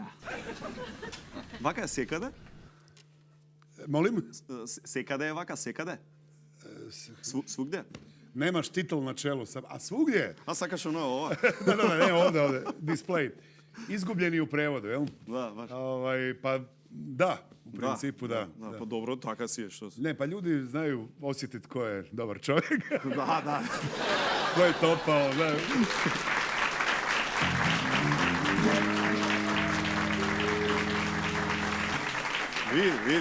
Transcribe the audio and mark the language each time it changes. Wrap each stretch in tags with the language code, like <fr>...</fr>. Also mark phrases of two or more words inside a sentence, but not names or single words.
<mk>Вака е секаде? Молим? Секаде е вака, секаде? Свугде? Немаш титул на челу, а svugdje? А сакаш оно ова?</mk> <bs>Ne, ovde, display. Izgubljeni u prevodu, jel? Da, baš. Pa da, u principu da.</bs> <mk>Па добро, така си е, што си.</mk> <bs>Ne, pa ljudi znaju osjetiti ko je dobar čovjek. Da. Ko je topao, da. Vidi.</bs>